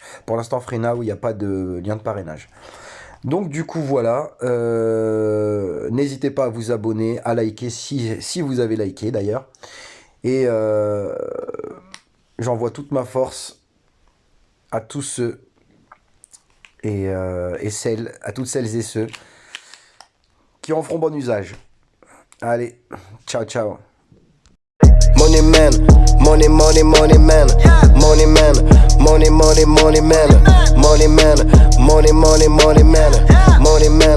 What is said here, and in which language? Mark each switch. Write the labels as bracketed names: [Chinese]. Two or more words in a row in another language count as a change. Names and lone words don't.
[French] Pour l'instant Freenow, il n'y a pas de lien de parrainage. Donc du coup voilà, n'hésitez pas à vous abonner, à liker si vous avez liké d'ailleurs. Et j'envoie toute ma force à tous ceux à toutes celles et ceux qui en feront bon usage. Allez, [Italian] ciao ciao. [English] Money man, money, money, money man, money man, money, money, money man, money man, money, money, money man, money